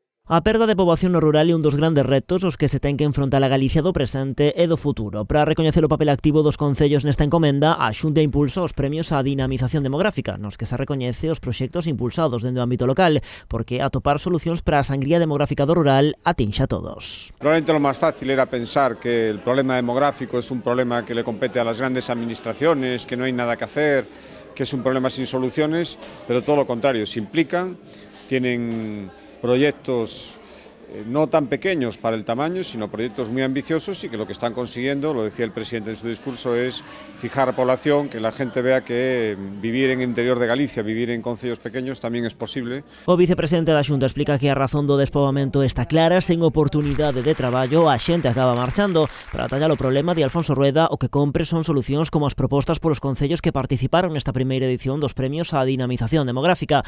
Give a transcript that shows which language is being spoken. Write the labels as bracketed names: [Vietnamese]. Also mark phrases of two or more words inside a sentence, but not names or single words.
[Galician] A perda de poboación no rural é un dos grandes retos os que se ten que enfrontar a Galicia do presente e do futuro. Para recoñecer o papel activo dos concellos nesta encomenda, a Xunta impulsa os premios á dinamización demográfica, nos que se recoñece os proxectos impulsados dentro do ámbito local, porque atopar solucións para a sangría demográfica do rural atinxa a todos. [Spanish] Probablemente lo más fácil era pensar que el problema demográfico es un problema que le compete a las grandes administraciones, que no hay nada que hacer, que es un problema sin soluciones, pero todo lo contrario, se implican, tienen proyectos no tan pequeños para el tamaño, sino proyectos muy ambiciosos y que lo que están consiguiendo, lo decía el presidente en su discurso, es fijar a población, que la gente vea que vivir en el interior de Galicia, vivir en concellos pequeños [Galician] tamén é posible. O vicepresidente da Xunta explica que a razón do despoboamento está clara, sen oportunidade de traballo, a xente acaba marchando. Para atallar o problema de Alfonso Rueda, o que compre son solucións como as propostas polos concellos que participaron nesta primeira edición dos premios á dinamización demográfica.